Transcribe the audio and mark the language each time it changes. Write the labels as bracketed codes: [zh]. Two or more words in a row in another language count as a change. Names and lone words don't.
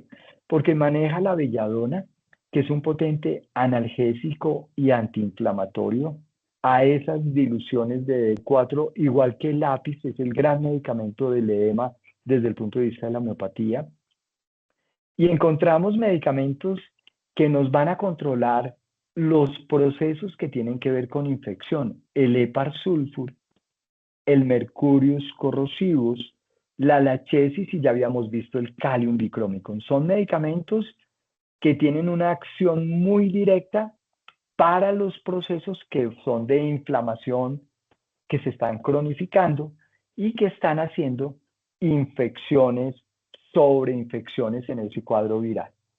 [es] Porque maneja la belladona, que es un potente analgésico y antiinflamatorio, a esas diluciones de D4, igual que el lápiz, es el gran medicamento del edema desde el punto de vista de la homeopatía. Y encontramos medicamentos que nos van a controlar los procesos que tienen que ver con infección. El Epar-Sulfur, el Mercurius corrosivus, la lachesis y ya habíamos visto el Calium bicromicum. Son medicamentos que tienen una acción muy directa para los procesos que son de inflamación, que se están cronificando y que están haciendo infecciones, sobreinfecciones en ese cuadro viral.